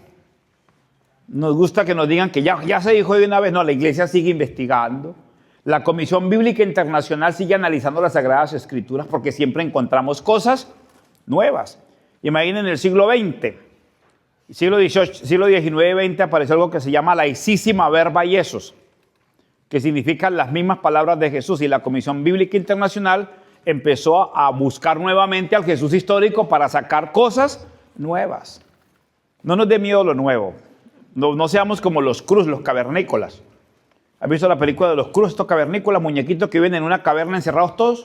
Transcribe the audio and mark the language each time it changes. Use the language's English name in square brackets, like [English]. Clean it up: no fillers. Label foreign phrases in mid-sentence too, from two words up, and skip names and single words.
[Spanish] Nos gusta que nos digan que ya se dijo de una vez. No, la iglesia sigue investigando. La Comisión Bíblica Internacional sigue analizando las Sagradas Escrituras porque siempre encontramos cosas nuevas. Imaginen el siglo XX, siglo XIX y XX apareció algo que se llama [Latin] laicísima verba Iesus, [Spanish] que significan las mismas palabras de Jesús, y la Comisión Bíblica Internacional empezó a buscar nuevamente al Jesús histórico para sacar cosas nuevas. No nos dé miedo lo nuevo. No seamos como los Cruz, los cavernícolas. ¿Has visto la película de los Cruz, estos cavernícolas, muñequitos que viven en una caverna encerrados todos?